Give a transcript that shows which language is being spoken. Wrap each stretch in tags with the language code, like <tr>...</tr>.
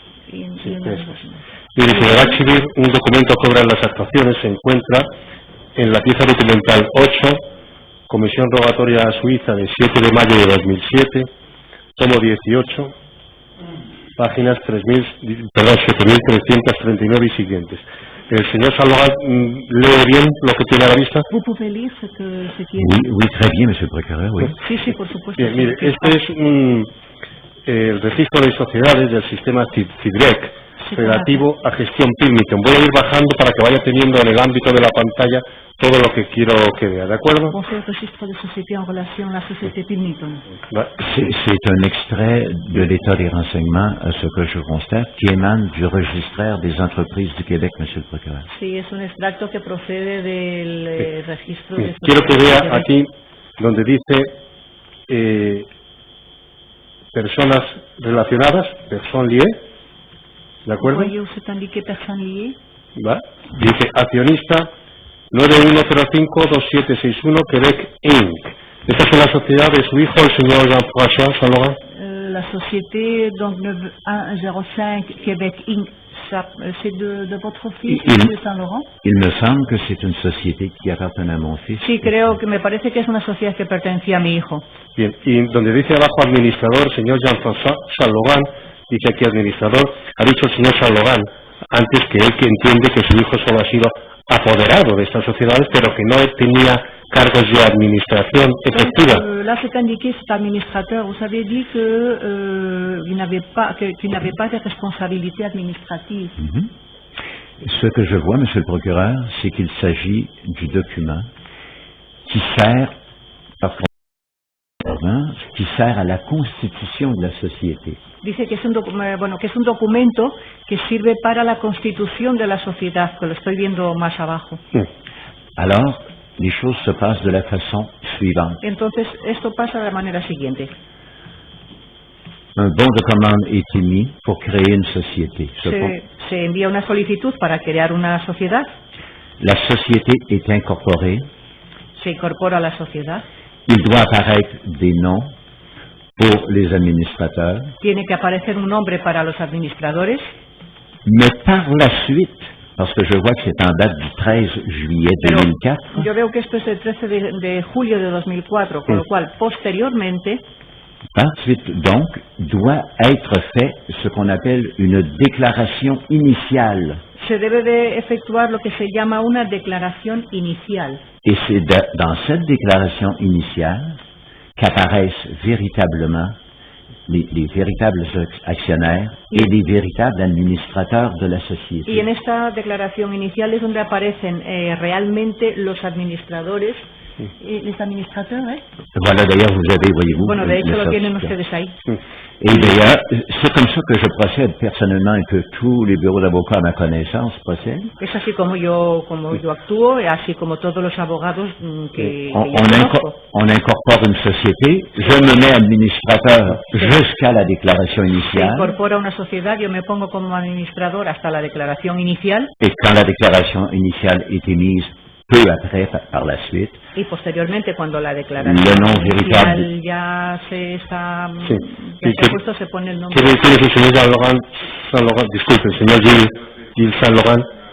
<es>Sí, mire, se le va a exhibir un documento que obra en las actuaciones, se encuentra en la pieza documental 8, Comisión Rogatoria Suiza de 7 de mayo de 2007, tomo 18, páginas 7.339 y siguientes. El señor Salomón lee bien lo que tiene a la vista.</es> <fr>¿Vous pouvez lire ce qui est? Oui, très bien, monsieur le procureur, oui.</fr> <es>Sí, por supuesto. Bien, mire, este es el registro de sociedades del sistema CIDREC relativo a gestión Pilmington. Voy a ir bajando para que vaya teniendo en el ámbito de la pantalla todo lo que quiero que vea, ¿de acuerdo?</es> <fr>Conseil registre de société en relation à la société Pilmington. C'est un extrait de l'état des renseignements, à ce que je constate, qui émane du registraire des entreprises du Québec, monsieur le procureur.</fr> <es>Sí, es un extracto que procede del registro de Quiero que vea aquí donde dice personas relacionadas,</es> <fr>personnes liées,</fr> <es>¿de acuerdo?</es> <fr>Voyez où c'est indiqué personne liée?</fr> <es>¿Va? Dice accionista 9105-2761 Quebec Inc. Esta es la sociedad de su hijo, el señor Jean-François Saint-Laurent.</es> <fr>La société, donc 9105 Québec Inc., c'est de votre fils, M. Saint-Laurent? Il me semble que c'est une société qui appartenait à mon fils.</fr> <es>Sí, creo que me parece que es una sociedad que pertenecía a mi hijo. Bien, y donde dice abajo administrador, señor Jean-François Saint-Laurent, dice aquí administrador, ha dicho el señor Saint-Laurent antes que él que entiende que su hijo solo ha sido apoderado de estas sociedades, pero que no tenía cargos de administración efectiva.</es> <fr>Là, c'est indiqué, cet administrateur. Vous avez dit que qu'il n'avait pas de responsabilité administrative. Ce que je vois, Monsieur le procureur, c'est qu'il s'agit du document qui sert, qui sert à la constitution de la société.</fr> <es>Dice que es un documento que sirve para la constitución de la sociedad, que lo estoy viendo más abajo.</es> <fr>Alors, les choses se passent de la façon suivante.</fr> <es>Entonces, esto pasa de la manera siguiente.</es> <fr>Un bon de commande est émis pour créer une société.</fr> <es>Se envía una solicitud para crear una sociedad.</es> <fr>La société est incorporée.</fr> <es>Se incorpora a la sociedad.</es> <fr>Il doit apparaître des noms pour les administrateurs.</fr> <es>Tiene que aparecer un nombre para los administradores.</es> <fr>Mais par la suite, parce que je vois que c'est en date du 13 juillet 2004.</fr> <es>Yo veo que esto es el 13 de julio de 2004, con lo cual, posteriormente,</es> <fr>par suite, donc, doit être fait ce qu'on appelle une déclaration initiale.</fr> <es>Se debe de efectuar lo que se llama una declaración inicial.</es> <fr>Et c'est dans cette déclaration initiale qu'apparaissent véritablement les véritables actionnaires et les véritables administrateurs de la société.</fr> <es>Y en esta declaración inicial es donde aparecen realmente los administradores.</es> <fr>Les administrateurs, Voilà, d'ailleurs, vous avez, voyez-vous...</fr> <es>Bueno, de hecho lo tienen ustedes ahí.</es> <fr>Et d'ailleurs, c'est comme ça que je procède personnellement et que tous les bureaux d'avocats à ma connaissance procèdent.</fr> <es>Es así como yo actúo, así como todos los abogados que</es> <fr>on incorpore une société, je me mets administrateur jusqu'à la déclaration</fr> <es>Se</es> <fr>initiale.</fr> <es>incorpora una sociedad, yo me pongo como administrador hasta la declaración inicial.</es> <fr>Et quand la déclaration initiale est émise, peu après, par la suite,</fr> <es>Y posteriormente, cuando la</es> <fr>le</fr> <es>declaración</es> <fr>nom véritable.</fr> <es>inicial ya se está Sí. ya ¿Y se ha qué- puesto, se pone el nombre. ¿Quiere decir el señor Saint-Laurent, disculpe, el señor Gilles Saint-Laurent?</es>